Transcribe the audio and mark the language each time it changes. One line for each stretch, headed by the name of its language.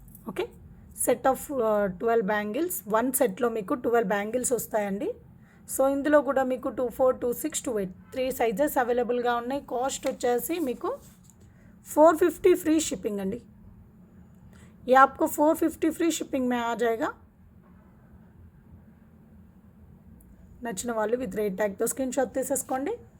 Telugu: Okay, set of 12 bangles. One సెట్లో మీకు 12 bangles వస్తాయండి. సో ఇందులో కూడా మీకు 2, 4, 2, 6, 2, 8 3 సైజెస్ అవైలబుల్గా ఉన్నాయి. కాస్ట్ వచ్చేసి మీకు 450 ఫ్రీ షిప్పింగ్ అండి.
Hindi: ये आपको 450 ఫ్రీ షిప్పింగ్ में आ जाएगा.
Telugu: నచ్చిన వాళ్ళు విత్ రేట్ ట్యాగ్తో స్క్రీన్ షాట్ తీసేసుకోండి.